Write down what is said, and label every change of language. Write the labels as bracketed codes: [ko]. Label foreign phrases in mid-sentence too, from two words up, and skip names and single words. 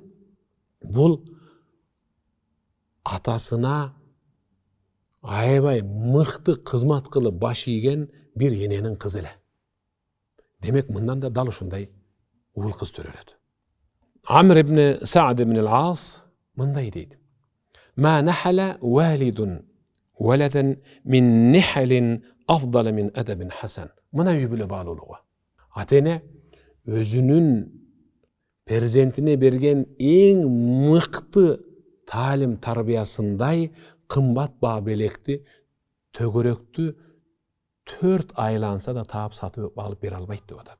[ky] Бул атасына аябай мыкты кызмат кылып баш ийген бир эненин кызы эле. Демек мындан да дал ушундай уул кыз төрөлөт. Амр ибн Саад ибн ал-Ас мындай дейт. [ar] ما نحل والد ولدا من نحل أفضل من أدب حسن. [ky] Мына үй бүлө баалуулугу. Ата-эне өзүнүн перзентине берген эң мыкты таалим тарбиясындай кымбат баа белекти, төгөрөктү 4 айланса да таап сатып алып бере албайт деп атат.